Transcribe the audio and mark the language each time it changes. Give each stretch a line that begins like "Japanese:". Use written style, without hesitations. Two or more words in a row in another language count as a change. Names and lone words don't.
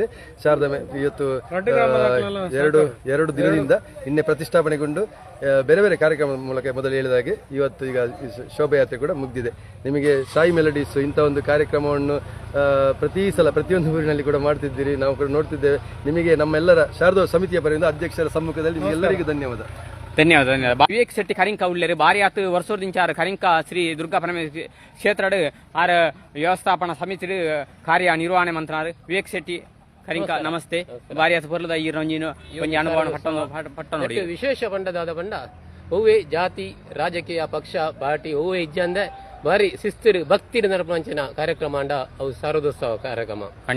Kannada: ಶಾರದಾ ಇವತ್ತು ಎರಡು ದಿನದಿಂದ ನಿನ್ನೆ ಪ್ರತಿಷ್ಠಾಪನೆಗೊಂಡು ಬೇರೆ ಬೇರೆ ಕಾರ್ಯಕ್ರಮದ ಮೂಲಕ ಮೊದಲು ಹೇಳಿದಾಗೆ ಇವತ್ತು ಈಗ ಶೋಭಾಯಾತ್ರೆ ಕೂಡ ಮುಗಿದಿದೆ. ನಿಮಗೆ ಸಾಯಿ ಮೆಲೋಡೀಸ್ ಇಂಥ ಒಂದು ಕಾರ್ಯಕ್ರಮವನ್ನು ಪ್ರತಿ ಸಲ ಪ್ರತಿಯೊಂದು ಊರಿನಲ್ಲಿ ಕೂಡ ಮಾಡ್ತಿದ್ದೀರಿ, ನಾವು ಕೂಡ ನೋಡ್ತಿದ್ದೇವೆ. ನಿಮಗೆ ನಮ್ಮೆಲ್ಲರ ಶಾರದಾ ಸಮಿತಿಯ ಪರದಿಂದ ಅಧ್ಯಕ್ಷರ ಸಮ್ಮುಖದಲ್ಲಿ ನಿಮಗೆಲ್ಲರಿಗೂ ಧನ್ಯವಾದ.
Tulu: ವಿವೇಕ್ ಶೆಟ್ಟಿ ಕರಿಂಕ ಉಳ್ಳೇರು ಬಾರಿ ಆತು ವರ್ಷದಿಂಚಾರ ಕರಿಂಕ ಶ್ರೀ ದುರ್ಗಾ ಪರಮೇಶ್ವರಿ ಕ್ಷೇತ್ರ ಆರ ವ್ಯವಸ್ಥಾಪನಾ ಸಮಿತಿ ಕಾರ್ಯ ನಿರ್ವಹಣೆ ಮಂತ್ರಾರು ವಿವೇಕ್ ಶೆಟ್ಟಿ ಕರಿಂಕ ನಮಸ್ತೆ. ಬಾರಿ ಆತು ಬರ್ಲದ ಈ ರಂಜಿನ ಒಂಜಿ ಅನುಭವ ಪಟ್ಟ ನೋಡಿ ವಿಶೇಷ ಪಂಡದಾದ ಪಂಡ ಹೂವೆ ಜಾತಿ ರಾಜಕೀಯ ಪಕ್ಷ ಪಾರ್ಟಿ ಹೂವೆ ಇಜ್ಜಂದೆ ಬಾರಿ ಶಿಸ್ತಿರು ಭಕ್ತಿರು ನರಪಂಚನ ಕಾರ್ಯಕ್ರಮ ಅಂಡ ಅವು ಶಾರದೋತ್ಸವ ಕಾರ್ಯಕ್ರಮ